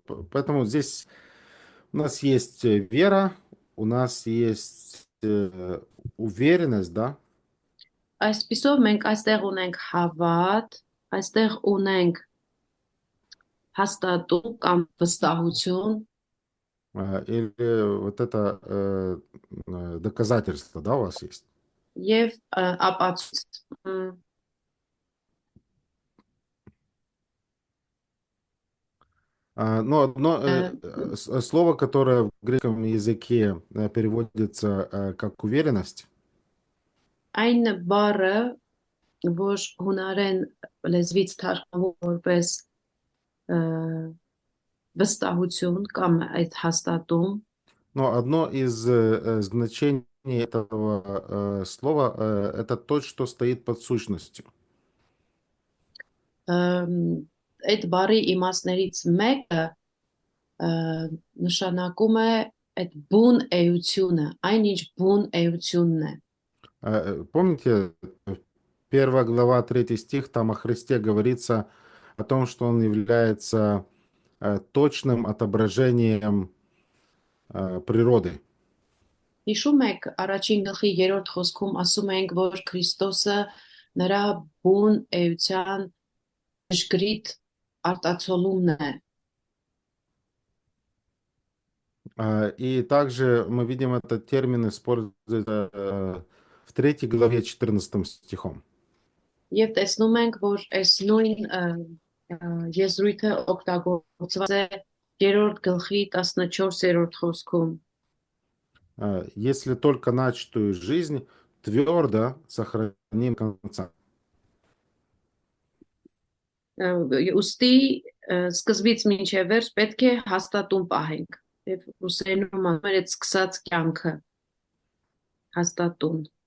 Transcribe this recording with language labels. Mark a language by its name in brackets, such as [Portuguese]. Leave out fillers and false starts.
[Russian] Поэтому здесь у нас есть вера, у нас есть уверенность, да? [Armenian] Այսպիսով մենք այստեղ ունենք հավատ, այստեղ ունենք հաստատում կամ վստահություն [Russian] Или вот это доказательство, да, у вас есть? [Armenian] եւ ապացույց։ [Russian] Но одно Ա, слово, которое в греческом языке переводится как уверенность, [Armenian] Այն բառը, որ հունարեն լեզվից թարգմանվում որպես ը, վստահություն կամ այդ հաստատում, [Russian] но одно из значений этого слова это то, что стоит под сущностью. [Armenian] այդ բառի իմաստներից мեկը նշանակում է այդ բուն էությունը, այնինչ բուն էությունն է։ [Russian] Помните, первая глава, 3 стих, там о Христе говорится о том, что Он является точным отображением природы. [Armenian] Հիշում եք առաջին գլխի 3-րդ խոսքում ասում ենք, որ Քրիստոսը նրա բուն էության ճշգրիտ արտացոլումն է։ [Russian] И также мы видим этот термин используется в 3 главе 14 стихом. [Armenian] Եվ տեսնում ենք, որ այս նույն եզրույթը օգտագործված է 3-րդ գլխի 14-րդ խոսքում։ [Russian] Если только начатую жизнь твердо сохраним до конца. [Armenian] Ուստի սկզբից մինչև վերջ պետք է հաստատում պահենք։ Եվ ռուսերենում ասում են այդ սկսած կյանքը հաստատուն։